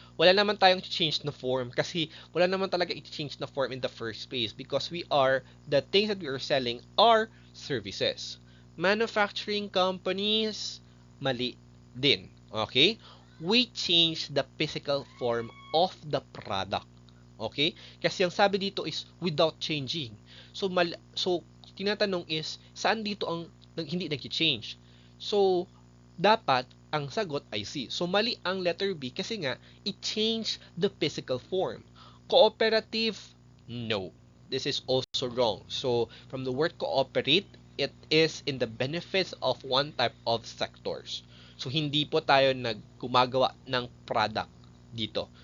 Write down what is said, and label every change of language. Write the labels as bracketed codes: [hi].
[en] Wala naman tayong change na form kasi wala naman talaga i-change na form in the first place because the things that we are selling are services. [tl] Manufacturing companies, mali din. Okay? [en] We change the physical form of the product. [tl] Okay? Kasi ang sabi dito is without changing. So tinatanong is, saan dito ang hindi nag-change? So, dapat ang sagot ay C. So, mali ang letter B kasi nga, it changed the physical form. [en] Cooperative, no. This is also wrong. So, from the word cooperate, it is in the benefits of one type of sectors. [tl] So, hindi po tayo gumagawa ng product dito.